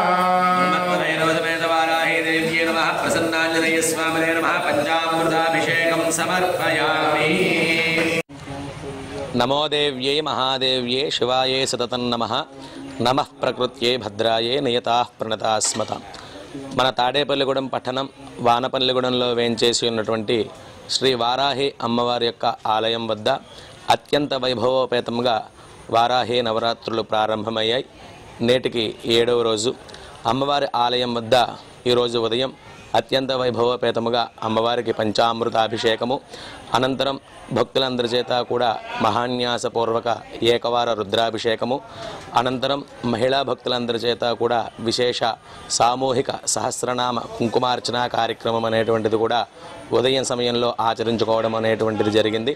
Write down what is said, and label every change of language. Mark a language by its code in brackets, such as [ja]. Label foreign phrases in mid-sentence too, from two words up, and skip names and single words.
[sa] प्रसन्नांजनेय स्वामिने नमः। पंचामृताभिषेकं समर्पयामि। नमो देव्यै महादेव्यै शिवायै सततं नमः। नमः प्रकृत्यै भद्रायै नियताः प्रणतास्मता। [te] మన తాడేపల్లిగూడెం పట్టణం వానపల్లిగూడెంలో వేంచేసి ఉన్నటువంటి శ్రీ వారాహి అమ్మవారి యొక్క ఆలయం వద్ద అత్యంత వైభవోపేతంగా వారాహి నవరాత్రులు ప్రారంభమయ్యాయి. నేటికి 7వ రోజు. అమ్మవారి ఆలయం వద్ద ఈరోజు ఉదయం అత్యంత వైభవోపేతముగా అమ్మవారికి పంచామృతాభిషేకము, అనంతరం భక్తులందరి చేత కూడా మహాన్యాసపూర్వక ఏకవార రుద్రాభిషేకము, అనంతరం మహిళా భక్తులందరి చేత కూడా విశేష సామూహిక సహస్రనామ కుంకుమార్చన కార్యక్రమం అనేటువంటిది కూడా ఉదయం సమయంలో ఆచరించుకోవడం అనేటువంటిది జరిగింది.